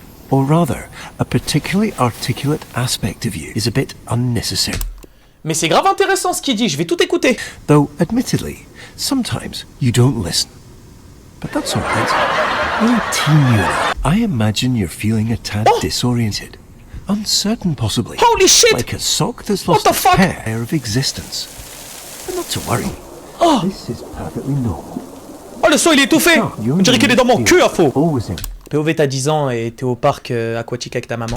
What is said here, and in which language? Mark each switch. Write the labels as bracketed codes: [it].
[en] Or rather, a particularly articulate aspect of you is a bit unnecessary. [fr] Mais c'est grave intéressant ce qu'il dit, je vais tout écouter. [en] Though, admittedly, sometimes you don't listen. But that's alright. We're team unit. I imagine you're feeling a tad disoriented. Uncertain, possibly. Holy shit! Like a sock that's lost its pair of existence. But not to worry. Oh! This is perfectly normal. [fr] Oh, le son il est étouffé! On dirait qu'il est dans mon cul à faux! [en] Always in. [fr] POV, t'as 10 ans et t'es au parc aquatique avec ta maman.